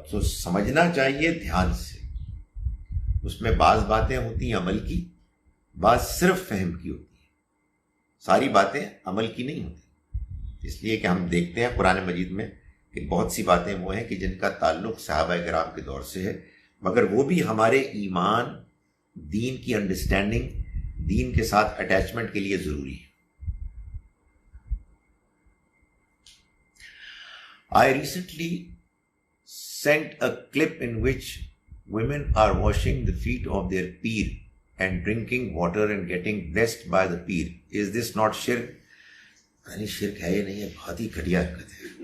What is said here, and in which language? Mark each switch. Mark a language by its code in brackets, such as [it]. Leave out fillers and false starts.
[ur] تو سمجھنا چاہیے دھیان سے. اس میں بعض باتیں ہوتی ہیں عمل کی، بعض صرف فہم کی ہوتی ہیں، ساری باتیں عمل کی نہیں ہوتی. اس لیے کہ ہم دیکھتے ہیں قرآن مجید میں کہ بہت سی باتیں وہ ہیں کہ جن کا تعلق صحابہ کرام کے دور سے ہے، مگر وہ بھی ہمارے ایمان، دین کی انڈرسٹینڈنگ، دین کے ساتھ اٹیچمنٹ کے لیے ضروری ہے. [en] I recently sent a clip in which women are washing the feet of their peer and drinking water and getting blessed by the peer. Is this not shirk? [ur] یعنی شرک ہے یہ نہیں ہے، بہت ہی گھٹیا حرکت ہے.